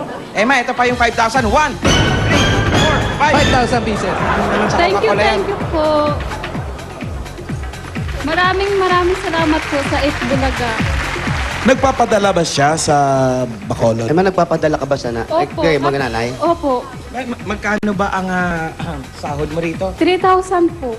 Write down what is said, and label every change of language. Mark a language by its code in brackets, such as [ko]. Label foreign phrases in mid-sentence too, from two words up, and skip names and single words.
[tl] Emma, ito pa yung 5,000. 1, 2, 3, 4, 5. 5,000 pieces. [en] Thank you po. [tl] Maraming salamat po sa It Bulaga. Nagpapadala ba siya sa Bacolod? Emma, nagpapadala ka ba sana? Opo. Kay mga nanay? Opo. Magkano ba ang sahod mo rito? 3,000 po.